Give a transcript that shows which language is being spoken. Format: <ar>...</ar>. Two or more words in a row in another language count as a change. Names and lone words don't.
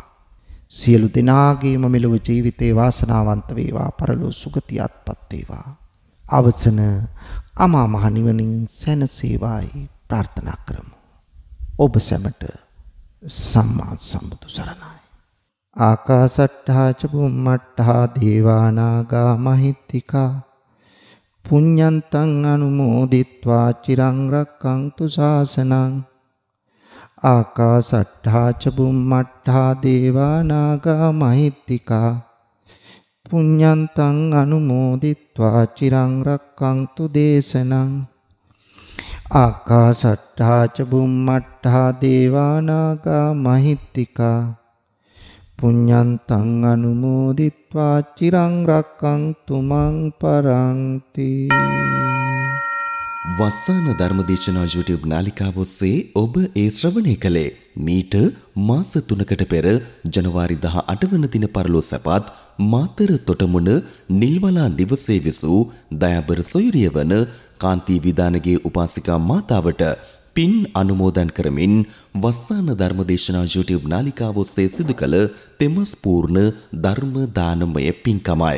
<si>සියලු දෙනාගේම මෙලොව ජීවිතේ වාසනාවන්ත වේවා, පරලෝ සුගතියත්පත් වේවා. අවසන අමා මහ නිවනින් සැනසේවායි ප්‍රාර්ථනා කරමු. ඔබ සැමට සම්මා සම්බුදු සරණයි.</si> <pi>ආකාසට්ඨා ච බුම්මට්ඨා දේවානාගා මහිත්‍තිකා පුඤ්ඤන්තං අනුමෝදිත්වා චිරං රක්ඛන්තු ශාසනං. ආකාසට්ඨා ච බුම්මට්ඨා දේවානාගා මහිත්‍තිකා පුඤ්ඤන්තං අනුමෝදිත්වා චිරං රක්ඛන්තු දේශනං. ආකාසට්ඨා ච බුම්මට්ඨා දේවානාගා මහිත්‍තිකා පුඤ්ඤන්තං අනුමෝදිත්වා චිරං රක්ඛන්තු මං පරන්ති.</pi> <si>වස්සාන ධර්මදේශනා YouTube නාලිකාව ඔස්සේ ඔබ ඒ ශ්‍රවණය කළේ මීට මාස 3කට පෙර ජනවාරි 18 වන දින පරලෝසපත් මාතර තොටමුණ නිල්වලා නිවසේ විසූ දයාබර සොයුරිය වන කාන්ති විදානගේ උපාසිකා මාතාවට පින් අනුමෝදන් කරමින් වස්සාන ධර්මදේශනා YouTube නාලිකාව ඔස්සේ සිදු කළ තෙමස්පූර්ණ ධර්ම දානමය පින්කමයි.</si>